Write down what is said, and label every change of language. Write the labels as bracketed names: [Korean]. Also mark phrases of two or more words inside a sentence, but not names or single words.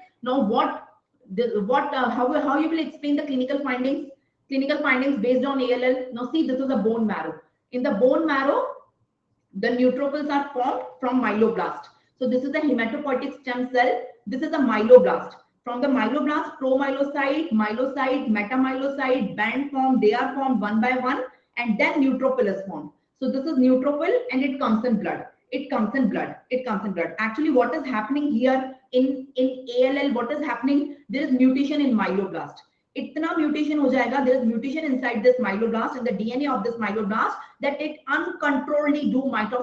[English] Now how you will explain the clinical findings? Clinical findings based on ALL. Now see, this is a bone marrow. In the bone marrow, the neutrophils are formed from myeloblast. So this is the hematopoietic stem cell. This is a myeloblast. From the myeloblast, promyelocyte, myelocyte, metamyelocyte, band form. They are formed one by one. And then neutrophil is formed. So this is neutrophil and it comes in blood. Actually, what is happening here in ALL, what is happening? There is mutation in myeloblast. [Hindi] इतना म्यूटेशन हो जाएगा, [English] there is mutation inside this myeloblast and the DNA of this myeloblast that it uncontrolledly do mitosis.